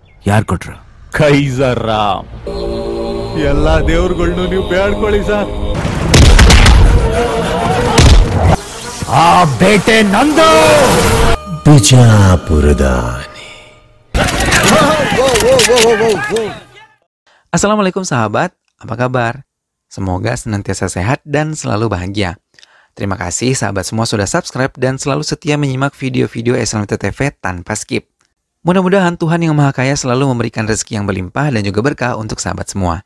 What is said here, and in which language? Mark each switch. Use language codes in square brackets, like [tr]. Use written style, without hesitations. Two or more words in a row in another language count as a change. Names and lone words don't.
[kn] ಯಾರು ಕೊಟ್ರು? ಕೈಸರ್ ರಾಮ್. ಎಲ್ಲ ದೇವ್ರುಗಳ್ನು ನೀವು ಬೇಡ್ಕೊಳ್ಳಿ ಸರ್. ಆ ಬೇಟೆ ನಂದು. ಬಿಜಾಪುರದಾನೆ. [id] Assalamualaikum sahabat, apa kabar? Semoga senantiasa sehat dan selalu bahagia. Terima kasih sahabat semua sudah subscribe dan selalu setia menyimak video-video SLMT TV tanpa skip. Mudah-mudahan Tuhan yang Maha Kaya selalu memberikan rezeki yang berlimpah dan juga berkah untuk sahabat semua.